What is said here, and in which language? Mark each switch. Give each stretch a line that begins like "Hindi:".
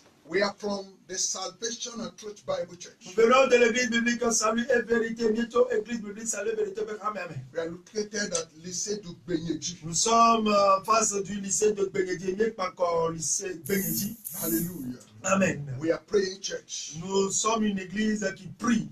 English: we are from the Salvation and Truth Bible Church.
French: nous venons de l'église biblique Salut et Vérité, bientôt église biblique Salut et Vérité.
English: We are located at lycée du Benyedi.
French: Nous sommes en face du lycée de Benyedi, pas encore lycée Benyedi.
English: Hallelujah. Amen. We are praying church.
French: Nous sommes une église qui prie.